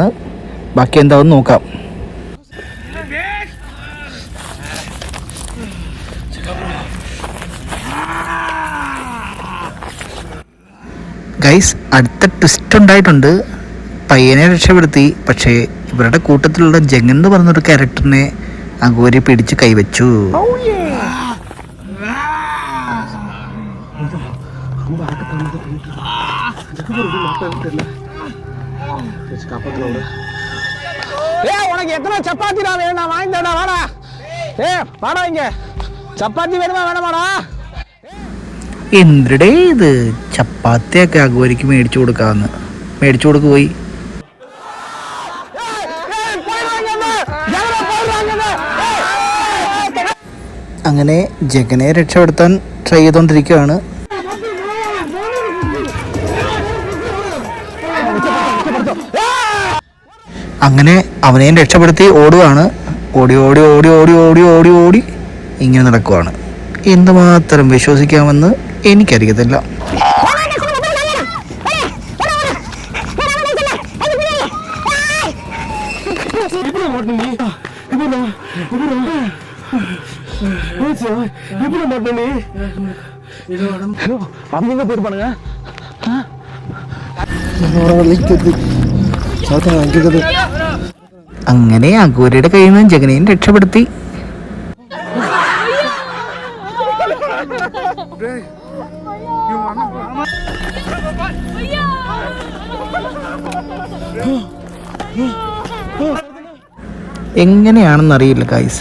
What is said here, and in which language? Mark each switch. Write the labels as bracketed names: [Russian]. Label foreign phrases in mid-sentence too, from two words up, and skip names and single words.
[Malayalam] ബാക്കി എന്താണെന്ന് നോക്കാം. ഗൈസ് അടുത്ത ട്വിസ്റ്റ് ഉണ്ടായിട്ടുണ്ട്. പയ്യനെ രക്ഷപ്പെടുത്തി. പക്ഷേ ഇവരുടെ കൂട്ടത്തിലുള്ള ജഗൻ എന്ന് പറഞ്ഞൊരു ക്യാരക്ടറിനെ അഘോരി പിടിച്ച് കൈവച്ചു. [Tamil] உனக்கு எத்தனை சப்பாத்திடா வேணும்? நான் வாங்கி தரடா. வாடா வாடா இங்க. [Malayalam] ചപ്പാത്തി വേണോ വേണമാടാ? എന്തിടേ ഇത് ചപ്പാത്തിയൊക്കെ അഘോരിക്ക് മേടിച്ചു കൊടുക്കാന്ന്. മേടിച്ചു കൊടുക്ക് പോയി. അങ്ങനെ ജഗനെ രക്ഷപ്പെടുത്താൻ ട്രൈ ചെയ്തുകൊണ്ടിരിക്കുകയാണ്. അങ്ങനെ അവനെയും രക്ഷപ്പെടുത്തി ഓടുകയാണ്. ഓടി ഓടി ഓടി ഓടി ഓടി ഓടി ഓടി ഇങ്ങനെ നടക്കുവാണ്. എന്തുമാത്രം വിശ്വസിക്കാമെന്ന് എനിക്കറിയത്തില്ല. [Tamil] அவங்க போயிருப்பானுங்க. [Malayalam] അങ്ങനെ അഘോരിയുടെ കയ്യിൽ നിന്ന് ജഗനെയും രക്ഷപ്പെടുത്തി. എങ്ങനെയാണെന്നറിയില്ല ഗൈസ്.